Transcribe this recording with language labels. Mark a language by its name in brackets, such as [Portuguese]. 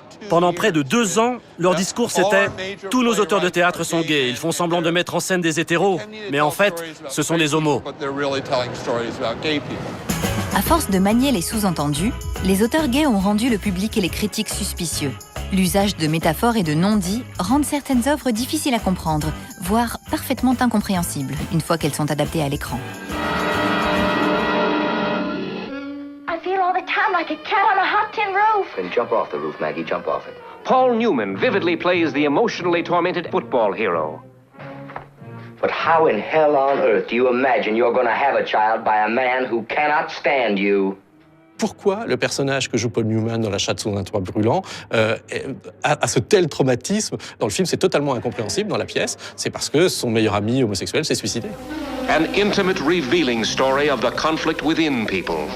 [French] Pendant près de 2 ans, leur discours c'était « Tous nos auteurs de théâtre sont gays, ils font semblant de mettre en scène des hétéros, mais en fait, ce sont des homos. » À force de manier les sous-entendus, les auteurs gays ont rendu le public et les critiques suspicieux. L'usage de métaphores et de non-dits rendent certaines œuvres difficiles à comprendre, voire parfaitement incompréhensibles, une fois qu'elles sont adaptées à l'écran. [English] I feel all the time like a cat on a hot tin roof. Then jump off the roof, Maggie, jump off it. Paul Newman vividly plays the emotionally tormented football hero. But how in hell on earth do you imagine you're going to have a child by a man who cannot stand you? [French] Pourquoi le personnage que joue Paul Newman dans La chatte sous un toit brûlant a ce tel traumatisme? Dans le film, c'est totalement incompréhensible dans la pièce. C'est parce que son meilleur ami homosexuel s'est suicidé. [English] An intimate, revealing story of the conflict within people.